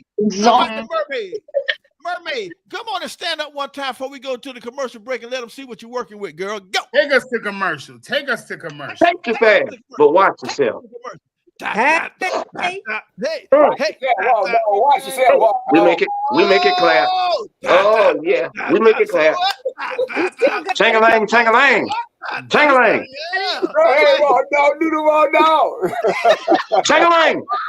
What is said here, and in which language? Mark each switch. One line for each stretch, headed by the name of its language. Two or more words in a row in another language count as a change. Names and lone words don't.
English: Mermaid, come on and stand up one time before we go to the commercial break and let them see what you're working with, girl. Go. Take us to commercial. Take your fast, but watch yourself. Hey, watch yourself. We make it clap. Oh yeah, we make it clap. Chang-a-lang, chang-a-lang, chang-a-lang. Hey, dog, do the dog. Chang-a-lang.